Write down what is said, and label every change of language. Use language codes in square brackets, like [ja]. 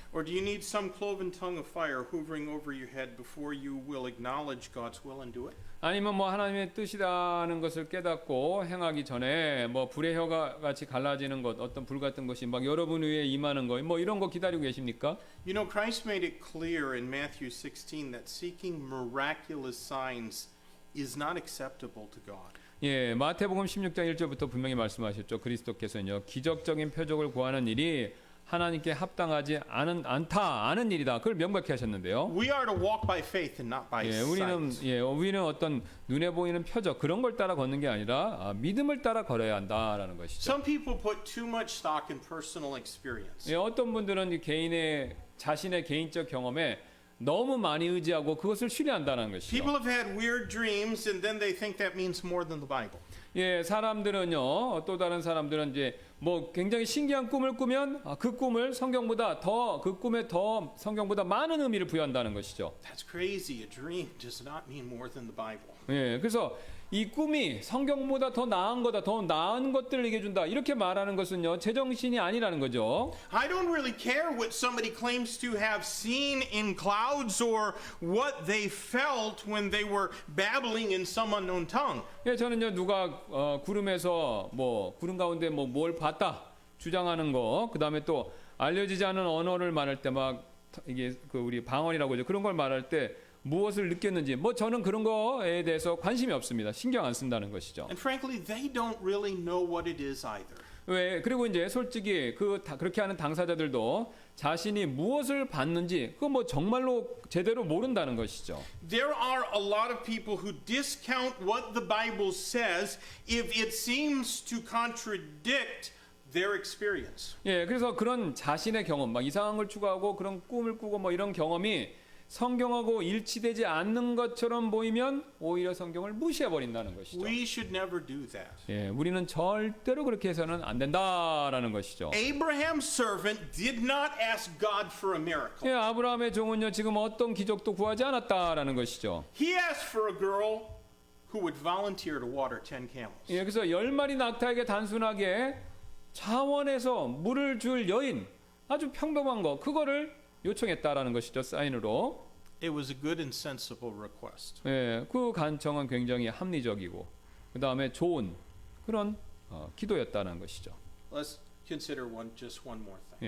[en] Or do you need some cloven tongue of fire hovering over your head before you will acknowledge God's will and do it? [ko] 아니면 뭐 하나님의 뜻이라는 것을 깨닫고 행하기 전에 뭐 불의 혀가 같이 갈라지는 것, 어떤 불 같은 것이 막 여러분 위에 임하는 거, 뭐 이런 거 기다리고 계십니까? [en] You know, Christ made it clear in Matthew 16 that seeking miraculous signs is not acceptable to God. [ko] 예, 마태복음 16장 1절부터 분명히 말씀하셨죠. 그리스도께서는요, 기적적인 표적을 구하는 일이 하나님께 합당하지 않은 일이다. 그걸 명백히 하셨는데요. [en] We are to walk by faith and not by sight. [ko] 우리는 어떤 눈에 보이는 표적 그런 걸 따라 걷는 게 아니라 믿음을 따라 걸어야 한다라는 것이죠. [en] Some people put too much stock in personal experience. [ko] 예, 어떤 분들은 자신의 개인적 경험에 너무 많이 의지하고 그것을 신뢰한다는 것이죠. [en] People have had weird dreams and then they think that means more than the Bible. [ko] 예, 사람들은요, 또 다른 사람들은 이제 뭐 굉장히 신기한 꿈을 꾸면 그 꿈을 그 꿈에 더 성경보다 많은 의미를 부여한다는 것이죠. [en] That's crazy. A dream does not mean more than the Bible. [ko] 예, 그래서 이 꿈이 성경보다 더 나은 거다, 더 나은 것들을 얘기해 준다. 이렇게 말하는 것은요, 제정신이 아니라는 거죠. [en] I don't really care what somebody claims to have seen in clouds or what they felt when they were babbling in some unknown tongue. [ko] 예, 저는요, 누가 구름에서 구름 가운데 뭘 봤다 주장하는 거, 그다음에 또 알려지지 않은 언어를 말할 때 막 이게 우리 방언이라고 하죠. 그런 걸 말할 때 무엇을 느꼈는지 저는 그런 거에 대해서 관심이 없습니다. 신경 안 쓴다는 것이죠. [en] And frankly, they don't really know what it is either. [ko] 왜? 그리고 이제 솔직히 그렇게 하는 당사자들도 자신이 무엇을 봤는지 그거 정말로 제대로 모른다는 것이죠. [en] There are a lot of people who discount what the Bible says if it seems to contradict their experience. [ko] 예, 그래서 그런 자신의 경험, 막 이상한 걸 추구하고 그런 꿈을 꾸고 이런 경험이 성경하고 일치되지 않는 것처럼 보이면 오히려 성경을 무시해 버린다는 것이죠. [en] We should never do that. [ko] 예, 우리는 절대로 그렇게 해서는 안 된다라는 것이죠. [en] Abraham's servant did not ask God for a miracle. [ko] 예, 아브라함의 종은요 지금 어떤 기적도 구하지 않았다라는 것이죠. [en] He asked for a girl who would volunteer to water 10 camels. [ko] 예, 그래서 10마리 낙타에게 단순하게 자원해서 물을 줄 여인, 아주 평범한 거 그거를 요청했다라는 것이죠. 사인으로. [en] It was a good and sensible request. [ko] 예, 그 간청은 굉장히 합리적이고 그 다음에 좋은 그런 기도였다는 것이죠. [en] Let's consider just one more thing.